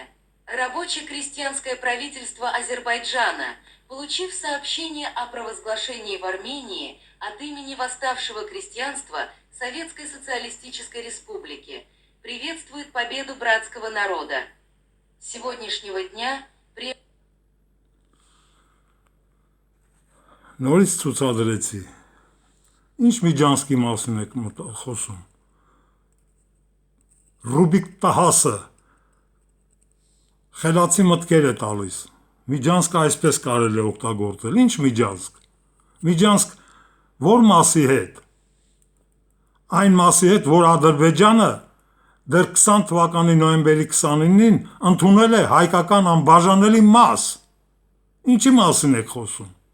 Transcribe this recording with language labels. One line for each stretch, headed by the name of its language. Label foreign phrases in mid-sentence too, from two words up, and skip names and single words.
Russian: Рабоче-крестьянское правительство Азербайджана, получив сообщение о провозглашении в Армении от имени восставшего крестьянства Советской Социалистической Республики, приветствует победу братского народа. С сегодняшнего дня
Armenian: Նորից ցուցադրեցի։ Ինչ Միջանցքի մասին եք խոսում։ Ռուբիկ տահասը խելացի մտքեր է տալիս։ Միջանցքը այսպես կարելի է օգտագործել։ Ինչ Միջանցք։ Միջանցք որ մասի հետ։ Այն մասի հետ, որ Ադրբեջանը դեռ 20 թվականի նոյեմբերի 29-ին ընդունել է հայկական անբաժանելի մաս։ Ինչի մասին եք խոսում։